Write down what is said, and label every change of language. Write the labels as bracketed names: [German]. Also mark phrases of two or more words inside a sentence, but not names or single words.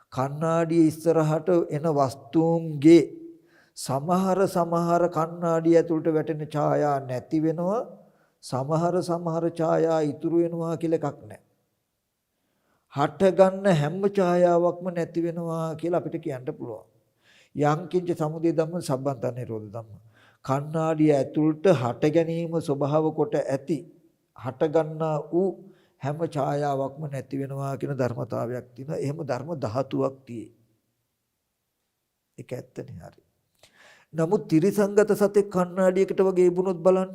[Sinhala] කණ්ණාඩිය ඉස්සරහට එන වස්තුන්ගේ සමහර කණ්ණාඩිය ඇතුළට වැටෙන ඡායා නැති වෙනවා. සමහර ඡායා ඉතුරු වෙනවා කියලා එකක් නැහැ. හට ගන්න හැම ඡායාවක්ම නැති වෙනවා කියලා අපිට කියන්න පුළුවන්. [Pali] යං කිංච සමුදය ධම්ම සම්බන්ත නිරෝධ ධම්ම. [Sinhala] කණ්ණාඩිය ඇතුළට හට ගැනීම ස්වභාව කොට ඇති හට ගන්නා වූ හැම ඡායාවක්ම නැති වෙනවා කියන ධර්මතාවයක් තියෙනවා. එහෙම ධර්ම ධාතුවක් තියෙයි. ඒක ඇත්තනේ හරි. නමුත් ත්‍රිසංගත සතෙක් කණ්ණාඩියකට වගේ ඉබුණොත් බලන්න.